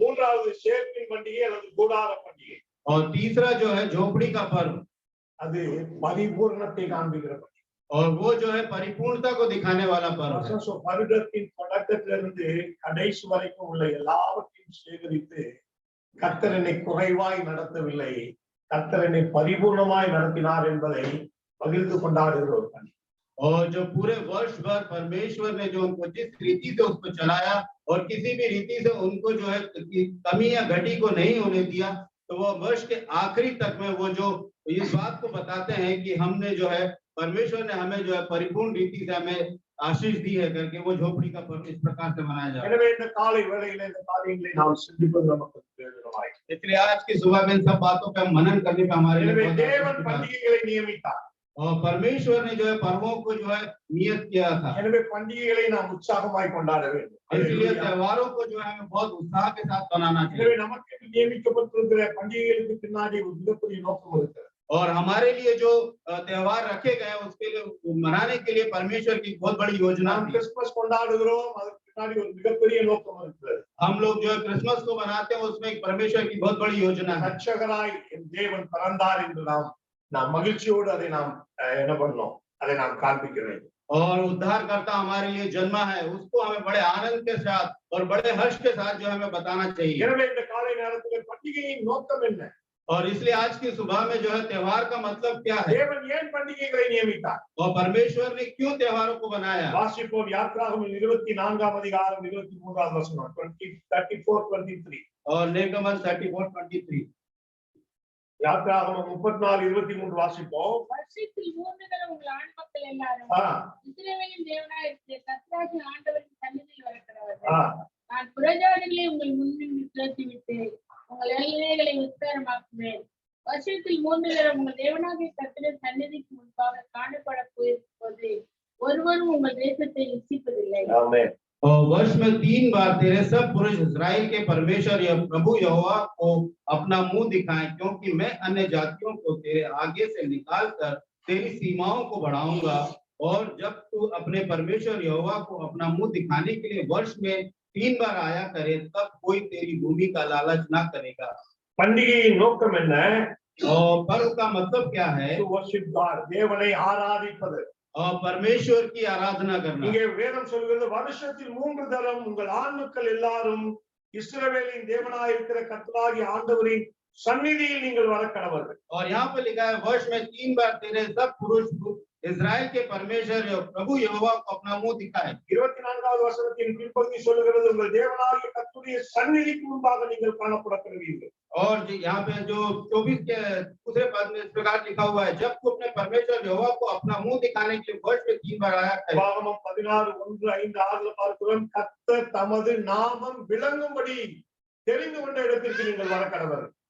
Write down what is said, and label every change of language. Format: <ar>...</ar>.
<ta>மூன்றாவது சேர்ப்பின் பண்டிகை அல்லது கூடார பண்டிகை।</ta> <hi>और तीसरा जो है झोपड़ी का पर्व,</hi> <ta>அது பரிபூரணத்தை காண்பிக்கிற பண்டிகை।</ta> <hi>और वो जो है परिपूर्णता को दिखाने वाला पर्व है।</hi> <ta>வருடத்தின் தொடக்கத்திலிருந்து கடைசி வரைக்கும் உள்ள எல்லாவற்றையும் சேகரித்து கர்த்தர் என்னை குறைவாய் நடத்தவில்லை, கர்த்தர் என்னை பரிபூர்ணமாய் நடத்தினார் என்பதை பகிர்ந்து கொண்டாடுகிற ஒரு பண்டிகை।</ta> <hi>और जो पूरे वर्ष भर परमेश्वर ने जो उनको जिस रीति से उसको चलाया और किसी भी रीति से उनको जो है कमी या घटी को नहीं होने दिया, तो वो वर्ष के आखिरी तक में वो जो इस बात को बताते हैं कि हमने जो है परमेश्वर ने हमें जो है परिपूर्ण रीति से हमें आशीष दी है करके वो झोपड़ी का पर्व इस प्रकार से मनाया जाता है।</hi> <ta>எனவே இந்த காலை வேளையிலே இந்த காரியங்களை நாம் சிந்திப்பது நமக்கு பிரயோஜனமாய்।</ta> <hi>इसलिए आज की सुबह में इन सब बातों पे हम मनन करने पे हमारे लिए</hi> <ta>எனவே</ta> <hi>बहुत</hi> <ta>தேவன்</ta> <hi>आवश्यक है।</hi> <ta>பண்டிகைகளை நியமித்தார்।</ta> <hi>और परमेश्वर ने जो है पर्वों को जो है नियत किया था,</hi> <ta>எனவே பண்டிகைகளை நாம் உற்சாகமாய் கொண்டாட வேண்டும்।</ta> <hi>इसलिए त्योहारों को जो है हमें बहुत उत्साह के साथ मनाना</hi> <ta>எனவே</ta> <hi>चाहिए।</hi> <ta>நமக்கு நியமிக்கப்பட்டிருக்கிற பண்டிகைகளுக்கு பின்னாடி ஒரு மிகப்பெரிய நோக்கம் இருக்கிறது।</ta> <hi>और हमारे लिए जो त्योहार रखे गए हैं उसके लिए मनाने के लिए परमेश्वर की बहुत बड़ी योजना</hi> <ta>நாம்</ta> <hi>थी।</hi> <ta>கிறிஸ்துமஸ் கொண்டாடுகிறோம், அதுக்கு பின்னாடி ஒரு மிகப்பெரிய நோக்கம் இருக்கிறது।</ta> <hi>हम लोग जो है क्रिसमस को मनाते हैं उसमें एक परमेश्वर की बहुत बड़ी योजना है।</hi> <ta>ரட்சகராய் என் தேவன் பிறந்தார் என்று நாம் மகிழ்ச்சியோடு அதை நாம் என்ன பண்ணோம், அதை நாம் காண்பிக்க வேண்டும்।</ta> <hi>और उद्धारकर्ता हमारे लिए जन्मा है, उसको हमें बड़े आनंद के साथ और बड़े हर्ष के साथ जो हमें बताना चाहिए।</hi> <ta>எனவே இந்த காலை நேரத்தில் பண்டிகையின் நோக்கம் என்ன?</ta> <hi>और इसलिए आज की सुबह में जो है त्योहार का मतलब क्या है,</hi> <ta>தேவன் ஏன் பண்டிகைகளை நியமித்தார்?</ta> <hi>और परमेश्वर ने क्यों त्योहारों को बनाया।</hi> <ta>வாசிப்போம் யாத்ராகமம் 24ஆம் அதிகாரம் 23ஆம் வசனம் 34:23</ta> <hi>और निर्गमन 34:23</hi> <ta>யாத்திராகமம் 34:23 வாசிப்போம். வருஷத்தில் 3 தடவை உங்கள் ஆண் மக்கள் எல்லாரும் ஆ, இஸ்ரவேலின் தேவனாயிருக்கிற கர்த்தராகிய ஆண்டவரின் சந்நிதியில் வரக்கடவர்கள். ஆ, நான் புறஜாதிகளை உங்கள் முன்னின்று துரத்திவிட்டு உங்கள் எல்லைகளை விஸ்தாரமாக்குவேன். வருஷத்தில் 3 தடவை உங்கள் தேவனாகிய கர்த்தரின் சந்நிதிக்கு முன்பாக காணப்பட போது ஒருவரும் உங்கள் தேசத்தை இச்சிப்பதில்லை. ஆமென்.</ta> <hi>और वर्ष में 3 बार तेरे सब पुरुष इस्राएल के परमेश्वर या प्रभु यहोवा को अपना मुंह दिखाएं, क्योंकि मैं अन्य जातियों को तेरे आगे से निकाल कर तेरी सीमाओं को बढ़ाऊंगा। और जब तू अपने परमेश्वर यहोवा को अपना मुंह दिखाने के लिए वर्ष में 3 बार आया करे, तब कोई तेरी भूमि का लालच ना करेगा।</hi> <ta>பண்டிகையின் நோக்கம் என்ன?</ta> <hi>और पर्व का मतलब क्या है?</hi> <en>To worship God,</en> <ta>தேவனை ஆராதிப்பது.</ta> <hi>और परमेश्वर की आराधना करना।</hi> <ta>இங்கே வேதம் சொல்கிறது வருஷத்தில் 3 தரம் உங்கள் ஆண்மக்கள் எல்லாரும் இஸ்ரவேலின் தேவனாயிருக்கிற கர்த்தராகிய ஆண்டவரின் சந்நிதியில் நீங்கள் வர கடவர்கள்.</ta> <hi>और यहाँ पे लिखा है वर्ष में 3 बार तेरे सब पुरुष इस्राएल के परमेश्वर प्रभु यहोवा को अपना मुंह दिखाए।</hi> <ta>24வது வசனத்தின் பிற்பகுதி சொல்லுகிறது உங்கள் தேவனாகிய கர்த்தருடைய சந்நிதிக்கு முன்பாக நீங்கள் காணப்படப்படுவீர்கள்.</ta> <hi>और यहाँ पे जो 24 के दूसरे पद में इस प्रकार लिखा हुआ है, जब तू अपने परमेश्वर यहोवा को अपना मुंह दिखाने के लिए वर्ष में 3 बार आया करे।</hi> <ta>உபாகமம் 16:1-5-6 பார்க்கிறோம், கர்த்தர் தமது நாமம் விளங்கும்படி தெரிந்து கொண்ட இடத்திற்கு நீங்கள் வர கடவர்கள்.</ta>